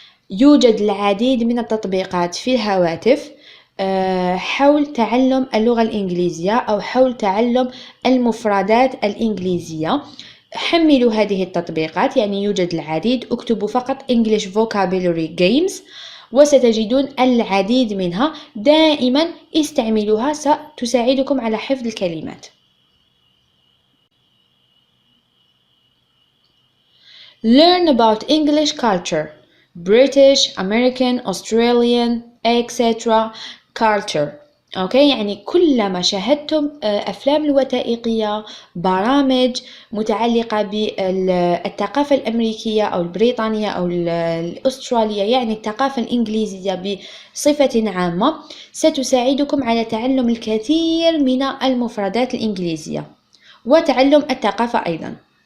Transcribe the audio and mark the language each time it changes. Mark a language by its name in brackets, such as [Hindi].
[Arabic] يوجد العديد من التطبيقات في الهواتف حول تعلم اللغة الإنجليزية أو حول تعلم المفردات الإنجليزية. حملوا هذه التطبيقات، يعني يوجد العديد. اكتبوا فقط [English] English vocabulary games [Arabic] وستجدون العديد منها. دائما استعملوها، ستساعدكم على حفظ الكلمات. [English] Learn about English culture, British, American, Australian, etc. culture. [Arabic] يعني كلما شاهدتم أفلام الوثائقية، برامج متعلقة بالثقافة الأمريكية أو البريطانية أو الأسترالية، يعني الثقافة الإنجليزية بصفة عامة، ستساعدكم على تعلم الكثير من المفردات الإنجليزية وتعلم الثقافة أيضا.